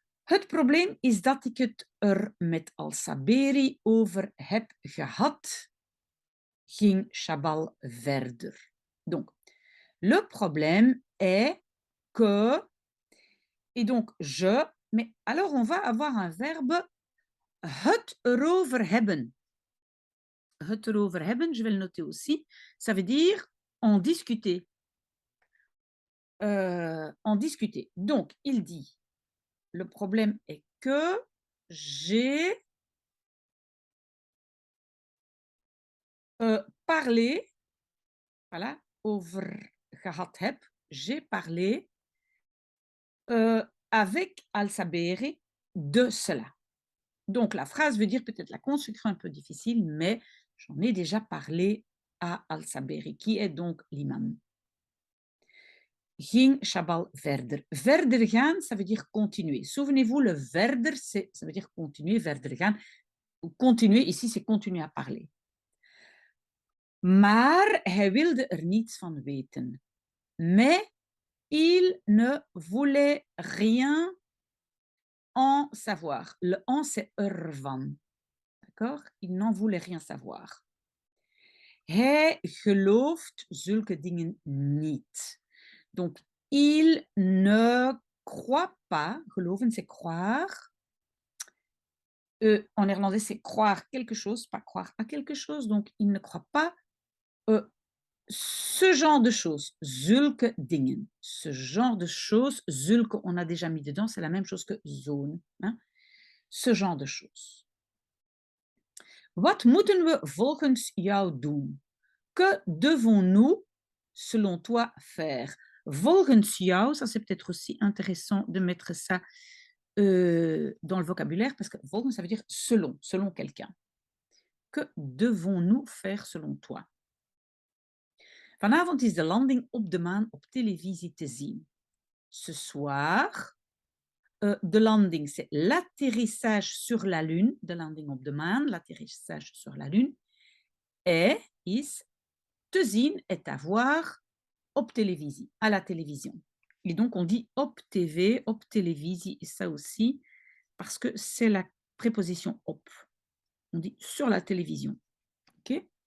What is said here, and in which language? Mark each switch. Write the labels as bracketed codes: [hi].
[nl] Het probleem is dat ik het er met Al-Saberi over heb gehad, ging Chabal verder. [fr] Donc, le problème est que, et donc je, mais alors on va avoir un verbe [nl] het erover hebben. Het erover hebben, [fr] je vais le noter aussi, ça veut dire en discuter. En discuter. Donc, il dit, le problème est que j'ai parlé, voilà, [nl] over gehad heb, [fr] j'ai parlé avec Al-Saberi de cela. Donc, la phrase veut dire peut-être la construction un peu difficile, mais j'en ai déjà parlé à Al-Saberi, qui est donc l'imam. [nl] Ging Chabal verder. Verder gaan, [fr] ça veut dire continuer. Souvenez-vous, le verder, ça veut dire continuer, [nl] verder gaan. [fr] Continuer, ici, c'est continuer à parler. [nl] Maar hij wilde er niets van weten. [fr] Mais il ne voulait rien en savoir. Le en, c'est ervan. D'accord? Il n'en voulait rien savoir. [nl] Hij gelooft zulke dingen niet. [fr] Donc, il ne croit pas. Geloven, c'est croire. En néerlandais, c'est croire quelque chose, pas croire à quelque chose. Donc, il ne croit pas ce genre de choses. Zulke dingen. Ce genre de choses. Zulke, on a déjà mis dedans, c'est la même chose que zo'n. Hein? Ce genre de choses. [nl] Wat moeten we volgens jou doen? [fr] Que devons-nous, selon toi, faire? [nl] Volgens jou, [fr] ça c'est peut-être aussi intéressant de mettre ça dans le vocabulaire, parce que volgens, ça veut dire selon, selon quelqu'un. Que devons-nous faire selon toi? [nl] Vanavond is de landing op de maan op televisie te zien. [fr] Ce soir, de landing, c'est l'atterrissage sur la Lune, [nl] de landing op de maan, [fr] l'atterrissage sur la Lune, [nl] is te zien, [fr] est à voir [nl] op televisie, [fr] à la télévision. Et donc, on dit [nl] op TV, op televisie, [fr] et ça aussi, parce que c'est la préposition op. On dit sur la télévision. OK?